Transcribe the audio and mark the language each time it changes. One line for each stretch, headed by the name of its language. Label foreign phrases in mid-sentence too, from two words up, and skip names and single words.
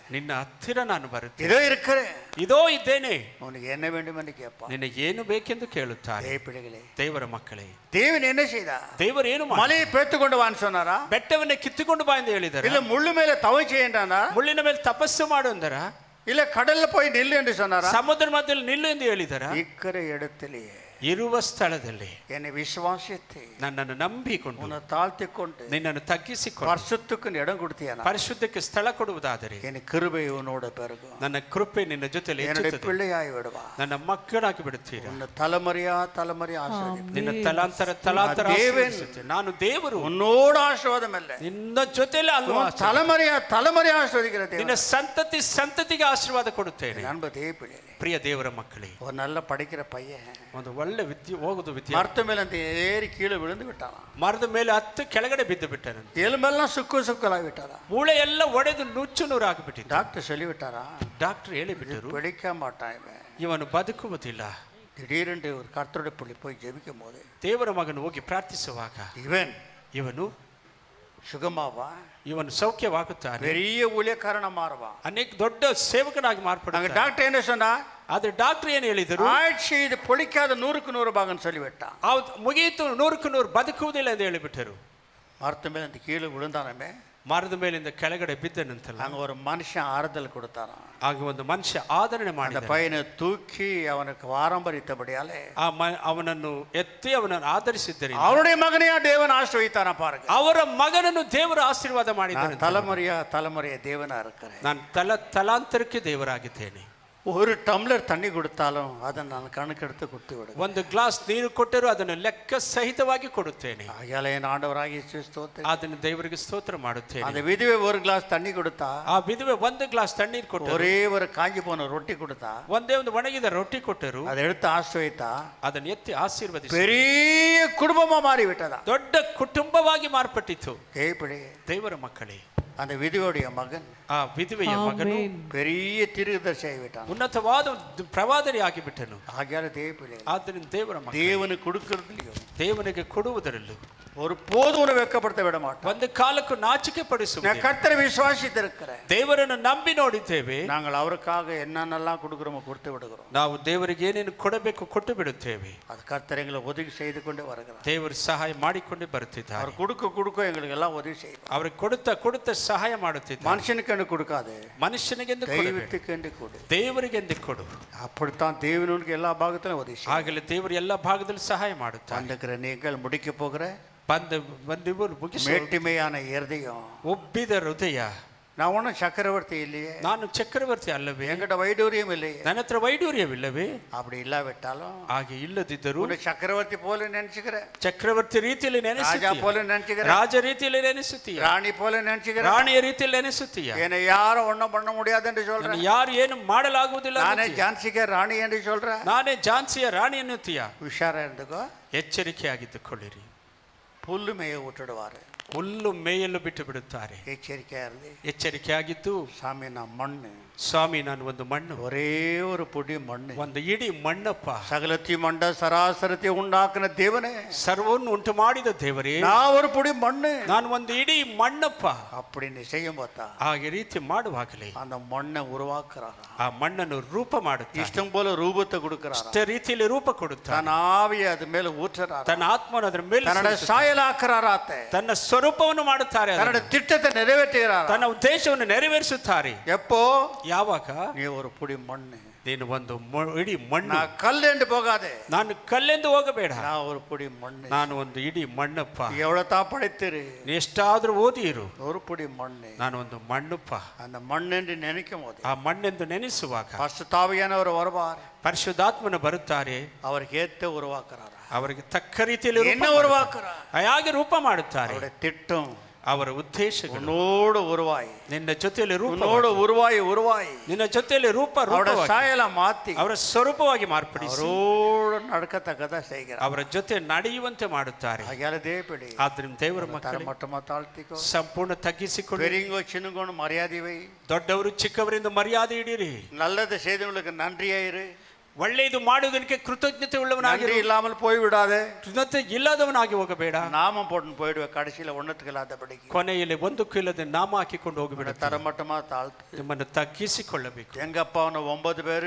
Kannada: ನಿನ್ನ ಹತ್ತಿರ ನಾನು ಬರುತ್ತೇನೆ.
Tamil: இதோ இருக்கிறேன்.
Kannada: இதோ ಇದ್ದೇನೆ.
Tamil: உனக்கு என்ன வேண்டும் என்று கேட்பான்.
Kannada: ನಿನಗೆ ಏನು ಬೇಕೆಂದು ಕೇಳುತ್ತಾರೆ.
Tamil: தேவ பிள்ளைகளே,
Kannada: ದೇವರ ಮಕ್ಕಳೇ,
Tamil: தேவன் என்ன செய்தா?
Kannada: ದೇವರು ಏನು
Tamil: மலையை பேத்து கொண்டு வான்னு சொன்னாரா?
Kannada: ಬೆಟ್ಟವನ್ನೇ ಕಿತ್ತುಕೊಂಡು ಬಾ ಎಂದು ಹೇಳಿದರು.
Tamil: இல்ல முள்ளு மேல தவம் செய்யண்டானா?
Kannada: ಮುಳ್ಳಿನ ಮೇಲೆ ತಪಸ್ಸು ಮಾಡು ಅಂದರ?
Tamil: இல்ல கடல்ல போய் நில்லு என்று சொன்னாரா?
Kannada: ಸಮುದ್ರ ಮಧ್ಯದಲ್ಲಿ ನಿಲ್ಲು ಎಂದು ಹೇಳಿದರ?
Tamil: இருக்கிற இடத்திலேயே
Kannada: ಇರುವ ಸ್ಥಳದಲ್ಲಿ
Tamil: என்னை விசுவாசித்து
Kannada: ನನ್ನನ್ನು ನಂಬಿಕೊಂಡು
Tamil: உன்னை தாழ்த்திக்கொண்டு
Kannada: ನಿನ್ನನ್ನು ತಗ್ಗಿಸಿಕೊಂಡು
Tamil: பரிசுத்தக்கு இடம் கொடுத்தியானா?
Kannada: ಪರಿಶುದ್ಧಕ್ಕೆ ಸ್ಥಳ ಕೊಡುವುದಾದರೆ
Tamil: என் கிருபை உன்னோட பெருகும்.
Kannada: ನನ್ನ ಕೃಪೆ ನಿನ್ನ ಜೊತೆಯಲ್ಲಿ
Tamil: என்னுடைய
Kannada: ಹೆಚ್ಚುತ್ತದೆ.
Tamil: பிள்ளையாய் விடுவா.
Kannada: ನನ್ನ ಮಕ್ಕಳಾಗಿ ಬಿಡುತ್ತೀರಾ.
Tamil: உன்னை தலைமுறையா ஆசீர்வதிப்பேன்.
Kannada: ನಿನ್ನ ತಲಾಂತರ ತಲಾಂತರ ಆಶೀರ್ವದಿಸುತ್ತೇನೆ. ನಾನು ದೇವರು.
Tamil: உன்னோட ஆசீர்வாதம் இல்ல,
Kannada: ನಿನ್ನ ಜೊತೆಯಲ್ಲಿ ಅಲ್ವಾ
Tamil: தலைமுறையா ஆசீர்வதிக்கிற தேவன்.
Kannada: ನಿನ್ನ ಸಂತತಿ ಸಂತತಿಗೆ ಆಶೀರ್ವಾದ ಕೊಡುತ್ತೇನೆ.
Tamil: அன்பு தேவ பிள்ளைகளே,
Kannada: ಪ್ರಿಯ ದೇವರ ಮಕ್ಕಳೇ,
Tamil: ஒரு நல்ல படிக்கிற பையன்
Kannada: ಒಂದು ಒಳ್ಳೆ ಓದುದು ವಿದ್ಯೆ
Tamil: மரத்து மேல அந்த ஏறி கீழே விழுந்து விட்டான்.
Kannada: ಮರದ ಮೇಲೆ ಹತ್ತು ಕೆಳಗಡೆ ಬಿದ್ದು ಬಿಟ್ಟನು.
Tamil: எலும்பெல்லாம் சுக்கலாகி விட்டாரா?
Kannada: ಮೂಳೆ ಎಲ್ಲ ಒಡೆದು ನುಚ್ಚು ನೂರಾಗಿಬಿಟ್ಟಿತ್ತು.
Tamil: டாக்டர் சொல்லி விட்டாரா?
Kannada: ಡಾಕ್ಟರ್ ಹೇಳಿಬಿಟ್ಟರು,
Tamil: பிடிக்க மாட்டான் இவன்,
Kannada: ಇವನು ಬದುಕುವುದಿಲ್ಲ.
Tamil: திடீரென்று ஒரு கர்த்தருடைய பிள்ளை போய் ஜெபிக்கும் போது
Kannada: ದೇವರ ಮಗನು ಹೋಗಿ ಪ್ರಾರ್ಥಿಸುವಾಗ ಇವನು
Tamil: சுகமாவா?
Kannada: ಇವನು ಸೌಖ್ಯವಾಗುತ್ತಾನೆ.
Tamil: பெரிய ஊழியக்காரனா மாறுவான்.
Kannada: ಅನೇಕ ದೊಡ್ಡ ಸೇವಕನಾಗಿ ಮಾರ್ಪಡುತ್ತಾನೆ.
Tamil: டாக்டர் என்ன சொன்னா?
Kannada: ಆದ್ರೆ ಡಾಕ್ಟರ್ ಏನು ಹೇಳಿದರು?
Tamil: ஆட்சி இது பொழிக்காத 100க்கு 100 பாகன்னு சொல்லிவிட்டான்.
Kannada: ಮುಗಿಯಿತು, 100ಕ್ಕೆ 100 ಬದುಕುವುದಿಲ್ಲ ಎಂದು ಹೇಳಿಬಿಟ್ಟರು.
Tamil: மரத்து மேல அந்த கீழே விழுந்தானமே,
Kannada: ಮರದ ಮೇಲಿಂದ ಕೆಳಗಡೆ ಬಿದ್ದನಂತಲ್ಲ,
Tamil: அங்க ஒரு மனுஷன் ஆறுதல் கொடுத்தாராம்.
Kannada: ಆಗ ಒಂದು ಮನುಷ್ಯ ಆದರಣೆ
Tamil: அந்த
Kannada: ಮಾಡಿದ.
Tamil: பையனை தூக்கி அவனுக்கு வாரம்பரித்தபடியாலே
Kannada: ಅವನನ್ನು ಎತ್ತಿ ಅವನನ್ನು ಆಧರಿಸಿದ್ದರಿಂದ
Tamil: அவருடைய மகனையா தேவன் ஆசீர்வதித்தாரா பாருங்க.
Kannada: ಅವರ ಮಗನನ್ನು ದೇವರು ಆಶೀರ್ವಾದ ಮಾಡಿದ್ದಾನೆ.
Tamil: தலைமுறையா தேவனா இருக்கிறேன்.
Kannada: ನಾನು ತಲಾಂತರಕ್ಕೆ ದೇವರಾಗಿದ್ದೇನೆ.
Tamil: ஒரு டம்ளர் தண்ணி கொடுத்தாலும் அதை நான் கணக்கெடுத்து கொடுத்து விடுவேன்.
Kannada: ಒಂದು ಗ್ಲಾಸ್ ನೀರು ಕೊಟ್ಟರೂ ಅದನ್ನು ಲೆಕ್ಕ ಸಹಿತವಾಗಿ ಕೊಡುತ್ತೇನೆ.
Tamil: ஆகையால என் ஆண்டவராகிய ஸ்தோத்திரம்.
Kannada: ಅದನ್ನು ದೇವರಿಗೆ ಸ್ತೋತ್ರ ಮಾಡುತ್ತೇನೆ.
Tamil: அந்த விதவை ஒரு கிளாஸ் தண்ணி கொடுத்தா,
Kannada: ಆ ವಿಧವೆ ಒಂದು ಗ್ಲಾಸ್ ತಣ್ಣೀರು ಕೊಟ್ಟರು,
Tamil: ஒரே ஒரு காஞ்சி போன ரொட்டி கொடுத்தா,
Kannada: ಒಂದೇ ಒಂದು ಒಣಗಿದ ರೊಟ್ಟಿ ಕೊಟ್ಟರು,
Tamil: அதை எடுத்து ஆசீர்வதித்தா,
Kannada: ಅದನ್ನು ಎತ್ತಿ ಆಶೀರ್ವದಿಸಿ
Tamil: பெரிய குடும்பமா மாறி விட்டதா.
Kannada: ದೊಡ್ಡ ಕುಟುಂಬವಾಗಿ ಮಾರ್ಪಟ್ಟಿತು. ದೇವರ ಮಕ್ಕಳೇ,
Tamil: அந்த விதவையுடைய மகன்,
Kannada: ಆ ವಿಧವೆಯ ಮಗನು
Tamil: பெரிய தீர்க்கதரிசியாகி விட்டான்.
Kannada: ಉನ್ನತವಾದ ಪ್ರವಾದನೆ ಆಗಿಬಿಟ್ಟನು.
Tamil: ஆகையால தேவ
Kannada: ಆದ್ದರಿಂದ ದೇವರ ಮಕ್ಕಳೇ,
Tamil: தேவனுக்கு கொடுக்கிறதுலயும்
Kannada: ದೇವನಿಗೆ ಕೊಡುವುದರಲ್ಲೂ
Tamil: ஒரு போதும் வெட்கப்படுத்த விட மாட்டோம்.
Kannada: ಒಂದು ಕಾಲಕ್ಕೂ ನಾಚಿಕೆ ಪಡಿಸುವುದಿಲ್ಲ.
Tamil: நான் கர்த்தரை விசுவாசித்திருக்கிறேன்.
Kannada: ದೇವರನ್ನು ನಂಬಿ ನೋಡಿದ್ದೇವೆ.
Tamil: நாங்கள் அவருக்காக என்னென்னலாம் கொடுக்கிறோமோ கொடுத்து விடுகிறோம்.
Kannada: ನಾವು ದೇವರಿಗೆ ಏನೇನು ಕೊಡಬೇಕು ಕೊಟ್ಟು ಬಿಡುತ್ತೇವೆ.
Tamil: அது கர்த்தர் எங்களை உதவி செய்து கொண்டே வருகிறார்.
Kannada: ದೇವರು ಸಹಾಯ ಮಾಡಿಕೊಂಡೇ ಬರುತ್ತಿದ್ದಾರೆ.
Tamil: அவர் கொடுக்க எங்களுக்கு எல்லாம் உதவி செய்வார்.
Kannada: ಅವ್ರಿಗೆ ಕೊಡುತ್ತಾ ಸಹಾಯ ಮಾಡುತ್ತಿದ್ದಾರೆ.
Tamil: மனுஷனுக்கு என்று கொடுக்காது,
Kannada: ಮನುಷ್ಯನಿಗೆಂದು
Tamil: தெய்வத்துக்கு என்று கொடு,
Kannada: ದೇವರಿಗೆಂದು ಕೊಡು.
Tamil: அப்படித்தான் தேவனுக்கு எல்லா பாகத்திலும் உதவி செய்வார்.
Kannada: ಆಗಲೇ ದೇವರು ಎಲ್ಲ ಭಾಗದಲ್ಲಿ ಸಹಾಯ ಮಾಡುತ್ತಾರೆ.
Tamil: வந்துக்கிற நீங்கள் முடிக்க போகிற
Kannada: ಬಂದಿವರು
Tamil: மேட்டிமையான இருதயம்,
Kannada: ಒಬ್ಬಿದ ಹೃದಯ.
Tamil: நான் ஒன்றும் சக்கரவர்த்தி இல்லையே,
Kannada: ನಾನು ಚಕ್ರವರ್ತಿ ಅಲ್ಲವೇ,
Tamil: என்கிட்ட வைடூரியம் இல்லையே,
Kannada: ನನ್ನ ಹತ್ರ ವೈಡೂರ್ಯವಿಲ್ಲವೇ?
Tamil: அப்படி இல்லாவிட்டாலும்
Kannada: ಹಾಗೆ ಇಲ್ಲದಿದ್ದರೂ
Tamil: உன்னை சக்கரவர்த்தி போல நினைச்சுக்கிறேன்,
Kannada: ಚಕ್ರವರ್ತಿ ರೀತಿಯಲ್ಲಿ
Tamil: ராஜா
Kannada: ನೆನೆಸುತ್ತೀಯ,
Tamil: போல நினைச்சுக்கிறேன்,
Kannada: ರಾಜ ರೀತಿಯಲ್ಲಿ ನೆನೆಸುತ್ತೀಯ,
Tamil: ராணி போல நினைச்சுக்கிறேன்,
Kannada: ರಾಣಿಯ ರೀತಿಯಲ್ಲಿ ನೆನೆಸುತ್ತೀಯ.
Tamil: என்னை யாரும் ஒன்றும் பண்ண முடியாது என்று சொல்றேன்.
Kannada: ಯಾರು ಏನು ಮಾಡಲಾಗುವುದಿಲ್ಲ.
Tamil: நானே ஜான்சிக்க ராணி என்று சொல்றேன்.
Kannada: ನಾನೇ ಝಾನ್ಸಿಯ ರಾಣಿ ಎನ್ನುತ್ತೀಯ.
Tamil: உஷாரா இருந்துக்கோ.
Kannada: ಎಚ್ಚರಿಕೆಯಾಗಿದ್ದುಕೊಳ್ಳಿರಿ.
Tamil: புல்லு மேய விட்டுடுவாரு,
Kannada: ಹುಲ್ಲು ಮೇಯಲು ಬಿಟ್ಟು ಬಿಡುತ್ತಾರೆ.
Tamil: எச்சரிக்கையா இருந்து,
Kannada: ಎಚ್ಚರಿಕೆಯಾಗಿದ್ದು,
Tamil: சாமி நான் மண்ணு,
Kannada: ಸ್ವಾಮಿ ನಾನು ಒಂದು ಮಣ್ಣು,
Tamil: ஒரே ஒரு பொடி மண்ணு,
Kannada: ಒಂದು ಇಡೀ ಮಣ್ಣಪ್ಪ,
Tamil: சகலத்தையும் மண்ட சராசரத்தை உண்டாக்குன தேவனே,
Kannada: ಸರ್ವವನ್ನು ಉಂಟು ಮಾಡಿದ ದೇವರೇ,
Tamil: நான் ஒரு பொடி மண்ணு,
Kannada: ನಾನು ಒಂದು ಇಡೀ ಮಣ್ಣಪ್ಪ.
Tamil: அப்படின்னு செய்யும் பார்த்தா
Kannada: ಹಾಗೆ ರೀತಿ ಮಾಡುವಾಗಲೇ
Tamil: அந்த மண்ணை உருவாக்குறாரா,
Kannada: ಆ ಮಣ್ಣನ್ನು ರೂಪ ಮಾಡುತ್ತಾರೆ.
Tamil: இஷ்டம் போல ரூபத்தை கொடுக்கிறாரா,
Kannada: ಇಷ್ಟ ರೀತಿಯಲ್ಲಿ ರೂಪ ಕೊಡುತ್ತಾರೆ.
Tamil: தன் ஆவியை அது மேல ஊற்றுறாரா,
Kannada: ತನ್ನ ಆತ್ಮನ ಅದರ ಮೇಲೆ
Tamil: தன்னோட சாயலாக்குறாராத்தே,
Kannada: ತನ್ನ ಸ್ವರೂಪವನ್ನು ಮಾಡುತ್ತಾರೆ.
Tamil: தன்னோட திட்டத்தை நிறைவேற்றுகிறாரா.
Kannada: ತನ್ನ ಉದ್ದೇಶವನ್ನು ನೆರವೇರಿಸುತ್ತಾರೆ.
Tamil: எப்போ?
Kannada: ಯಾವಾಗ?
Tamil: நீ ஒரு பொடி மண்ணு,
Kannada: ನೀನು ಒಂದು ಇಡೀ ಮಣ್ಣು.
Tamil: நான் கல் என்று போகாதே,
Kannada: ನಾನು ಕಲ್ಲೆಂದು ಹೋಗಬೇಡ,
Tamil: நான் ஒரு புடி மண்ணு.
Kannada: ನಾನು ಒಂದು ಇಡೀ ಮಣ್ಣಪ್ಪ.
Tamil: எவ்வளவு தான் படித்திரு,
Kannada: ನೀ ಎಷ್ಟಾದ್ರೂ ಓದಿ ಇರು,
Tamil: ஒரு புடி மண்ணு.
Kannada: ನಾನು ಒಂದು ಮಣ್ಣಪ್ಪ.
Tamil: அந்த மண் என்று நினைக்கும் போது
Kannada: ಆ ಮಣ್ಣೆಂದು ನೆನೆಸುವಾಗ
Tamil: பரிசுத்தாவியானவர் வருவார்,
Kannada: ಪರಿಶುದ್ಧಾತ್ಮನು ಬರುತ್ತಾರೆ,
Tamil: அவருக்கு ஏத்த உருவாக்குறார்,
Kannada: ಅವರಿಗೆ ತಕ್ಕ ರೀತಿಯಲ್ಲಿ
Tamil: என்ன உருவாக்குறார்,
Kannada: ಹೇಗೆ ರೂಪ ಮಾಡುತ್ತಾರೆ.
Tamil: அவருடைய திட்டம்
Kannada: ಅವರ ಉದ್ದೇಶಗಳು
Tamil: உன்னோடு உருவாய்,
Kannada: ನಿನ್ನ ಜೊತೆಯಲ್ಲಿ ರೂಪ,
Tamil: உன்னோடு உருவாய்
Kannada: ನಿನ್ನ ಜೊತೆಯಲ್ಲಿ ರೂಪ,
Tamil: அவருடைய சாயல மாத்தி
Kannada: ಅವರ ಸ್ವರೂಪವಾಗಿ ಮಾರ್ಪಡಿಸಿ
Tamil: அவரோடு நடக்கத்தக்கதா செய்கிறார்,
Kannada: ಅವರ ಜೊತೆ ನಡೆಯುವಂತೆ ಮಾಡುತ್ತಾರೆ.
Tamil: ஆகையால தேவபிள்ளை
Kannada: ಆದ್ದರಿಂದ ದೇವರ ಮಕ್ಕಳು
Tamil: மட்டமா தாழ்த்திக்கோ,
Kannada: ಸಂಪೂರ್ಣ ತಗ್ಗಿಸಿಕೊಳ್ಳಿ.
Tamil: பெரியங்கோ சின்னங்கோன்னு மரியாதை வை,
Kannada: ದೊಡ್ಡವರು ಚಿಕ್ಕವರಿಂದ ಮರ್ಯಾದೆ ಇಡಿರಿ.
Tamil: நல்லது செய்தவங்களுக்கு நன்றியாயிரு,
Kannada: ಒಳ್ಳೆಯದು ಮಾಡುವುದಕ್ಕೆ ಕೃತಜ್ಞತೆ ಉಳ್ಳವನಾಗಿ,
Tamil: நன்றி இல்லாமல் போய் விடாதே,
Kannada: ಕೃತಜ್ಞತೆ ಇಲ್ಲದವನಾಗಿ ಹೋಗಬೇಡ.
Tamil: நாமம் போட்டு போயிடுவேன், கடைசியில ஒண்ணுத்துக்கு இல்லாதபடிக்கு
Kannada: ಕೊನೆಯಲ್ಲಿ ಒಂದಕ್ಕೂ ಇಲ್ಲದೆ ನಾಮ ಹಾಕಿಕೊಂಡು ಹೋಗಿಬಿಡ.
Tamil: தரமட்டமா தாழ்த்து,
Kannada: ನಿಮ್ಮನ್ನು ತಗ್ಗಿಸಿಕೊಳ್ಳಬೇಕು.
Tamil: எங்கಪ್ಪ ಅವನು 9 பேரு,